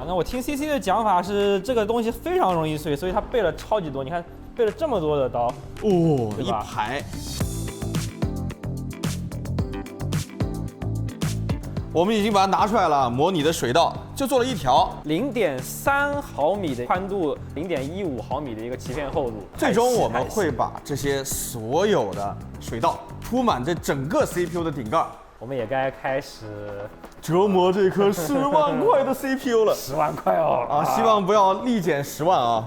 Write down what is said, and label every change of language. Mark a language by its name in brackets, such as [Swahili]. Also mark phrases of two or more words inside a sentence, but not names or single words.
[Chinese] 那我聽 CC 的講法是，這個東西非常容易碎，所以他備了超級多。你看，備了這麼多的刀，哦，一排。我們已經把它拿出來了，模擬的水道就做了一條 0.3毫米的寬度，0.15毫米的一個鰭片厚度。最終我們會把這些所有的水道鋪滿這整個 CPU 的頂蓋。我們也該開始折磨這顆10萬塊的 CPU 了。 10萬塊哦！啊，希望不要立減10萬啊！